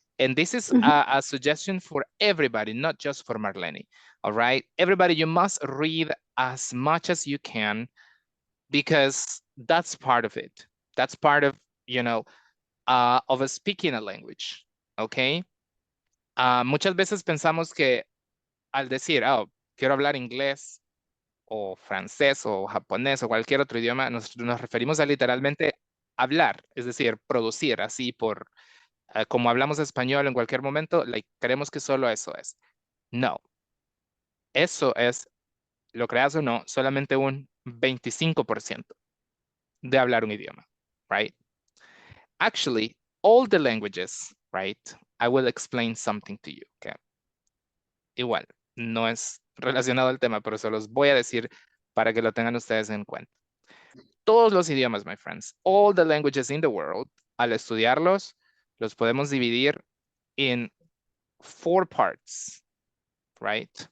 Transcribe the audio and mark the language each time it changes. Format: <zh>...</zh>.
<en>And this is a suggestion for everybody, not just for Marlene. All right, everybody, you must read as much as you can because that's part of it. That's part of, you know, of speaking a language. Okay.</en> <es>Muchas veces pensamos que al decir, quiero hablar inglés o francés o japonés o cualquier otro idioma, nos referimos a literalmente hablar, es decir, producir así por, como hablamos español en cualquier momento, creemos que solo eso es. No. Eso es, lo creas o no, solamente un 25% de hablar un idioma, right?</es> <en>Actually, all the languages, right? I will explain something to you, okay?</en> <es>Igual, no es relacionado al tema, pero se los voy a decir para que lo tengan ustedes en cuenta. Todos los idiomas,</es> <en>my friends, all the languages in the world,</en> <es>al estudiarlos, los podemos dividir</es> <en>in 4 parts, right?</en>